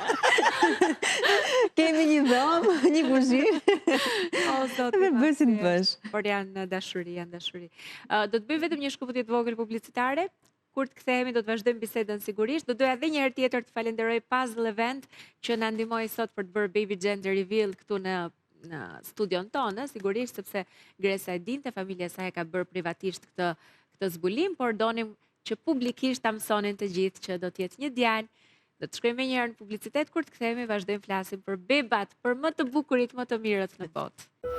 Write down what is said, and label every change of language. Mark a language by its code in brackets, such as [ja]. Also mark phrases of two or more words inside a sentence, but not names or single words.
[sq] Kemi një dhomë, një kuzhinë. O, zoti. Dhe bëj si të bësh. Por janë dashuri, janë dashuri. Do të bëj vetëm një shkëputje të vogël publicitare. Kur të kthehemi do të vazhdojmë bisedën sigurisht. Do doja edhe një herë tjetër të falenderoj Puzzle Event që na ndihmoi sot për të bërë [en] baby gender reveal [sq] këtu në studion tonë, sigurisht sepse Gresa e dinte, familja e saj e ka bërë privatisht këtë zbulim, por donim që publikisht ta mësonin të gjithë që do të jetë një djalë. Do të shkojmë një herë në publicitet, kur të kthehemi vazhdojmë flasim për bebat, për më të bukurit, më të mirët në botë.